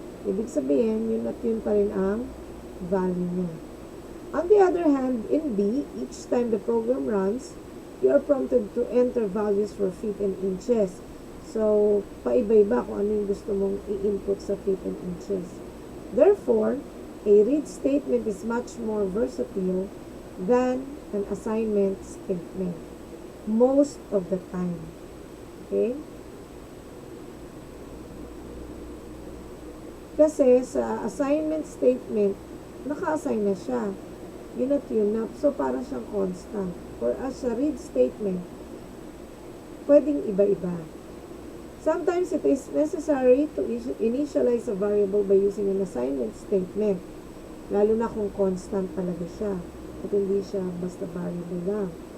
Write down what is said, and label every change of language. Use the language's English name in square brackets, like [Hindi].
[Filipino] Ibig sabihin, yun at yun pa rin ang value niya. [English] On the other hand, in B, each time the program runs, you are prompted to enter values for feet and inches. [Filipino] So, paiba-iba kung ano yung gusto mong i-input sa [English] feet and inches. Therefore, a read statement is much more versatile than an assignment statement most of the time. Okay? [Filipino] Kasi sa assignment statement, naka-assign na siya. Yun at yun na. So, para siyang constant. [English] For as a read statement, [Filipino] pwedeng iba-iba. [English] Sometimes it is necessary to initialize a variable by using an assignment statement. [Filipino] Lalo na kung constant talaga siya. At hindi siya basta variable lang.